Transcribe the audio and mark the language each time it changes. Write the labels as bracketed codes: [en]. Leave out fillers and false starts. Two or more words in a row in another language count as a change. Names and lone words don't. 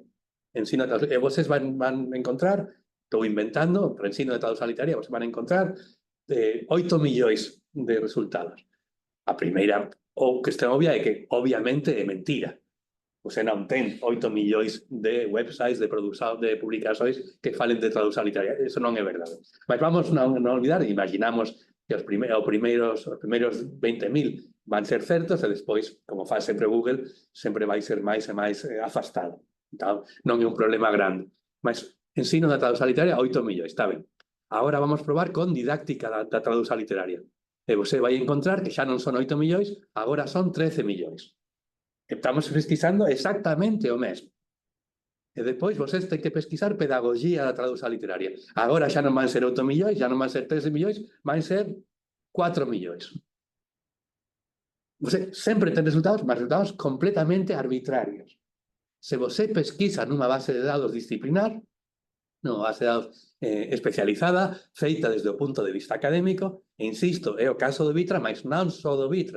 [pt] Ensino de tradução, e vocês van encontrar, estou inventando, pero ensino de tradução literária, vocês van encontrar 8 millones de resultados. A primeira, o que está obvia, é que obviamente é mentira. [gl] Você non ten 8 millones de websites de produção, de publicações que falen de tradução literária. Eso non é verdade. Mas vamos non olvidar, imaginamos que os primeiros 20.000 van ser certos e despois, como faz sempre Google, sempre vai ser máis e máis afastado. Então, non é un problema grande. Mas ensino da tradução literária 8 millones, está ben. Agora vamos probar con didáctica da tradução literária. E você vai encontrar que xa non son 8 millones, agora son 13 millones. [pt] Estamos pesquisando exactamente o mesmo. E depois vocês têm que pesquisar pedagogía da tradução literária. [gl] Agora xa non van ser 8 millones, xa non van ser 13 millones, van ser 4 millones. Você sempre ten resultados, mas resultados completamente arbitrarios. Se você pesquisa nunha base de dados disciplinar, nunha base de dados especializada, feita desde o punto de vista académico, e insisto, é o caso do Vitra, mas non só do Vitra.